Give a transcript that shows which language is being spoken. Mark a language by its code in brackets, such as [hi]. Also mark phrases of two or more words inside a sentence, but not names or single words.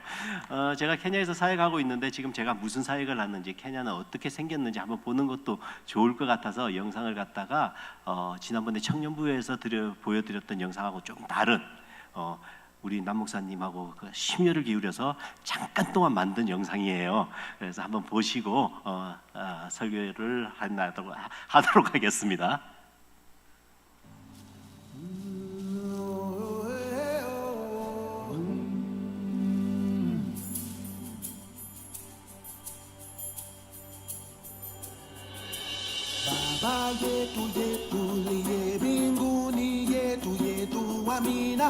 [ko] 제가 케냐에서 사역하고 있는데 지금 제가 무슨 사역을 하는지, 케냐는 어떻게 생겼는지 한번 보는 것도 좋을 것 같아서 영상을 갖다가 지난번에 청년부에서 보여드렸던 영상하고 좀 다른 우리 남 목사님하고 심혈을 기울여서 잠깐 동안 만든 영상이에요. 그래서 한번 보시고 설교를 하도록 하겠습니다. [sw] Baba yetu yetu liye mbinguni, yetu yetu amina.